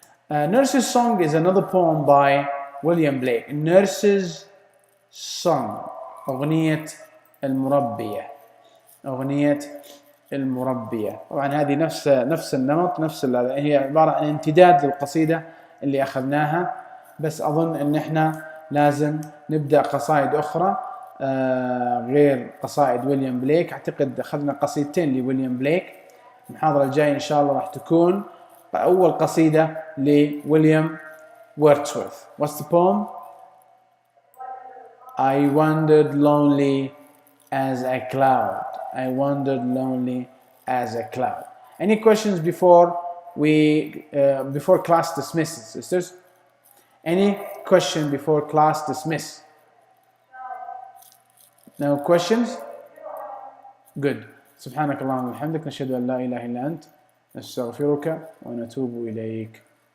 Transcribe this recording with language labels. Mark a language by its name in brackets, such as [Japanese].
[English] Nurse's Song is another poem by William Blake. [Arabic] Nurse's Song, أغنية المربية. أغنية المربية. طبعا هذه نفس النمط، هي عبارة عن امتداد للقصيدة اللي أخذناها، بس أظن أن احنا لازم نبدأ قصائد أخرى غير قصائد ويليام بليك. أعتقد أخذنا قصيدتين لويليام بليك. المحاضرة الجاية إن شاء الله راح تكون أول قصيدة لويليام Wordsworth. [English] What's the poem? I wandered lonely as a cloud. I wandered lonely as a cloud. Any questions before class dismisses, sisters? Any question before class dismiss? No questions? Good. [Arabic] سبحانك اللهم وبحمدك نشهد أن لا إله إلا أنت نستغفرك ونتوب إليك.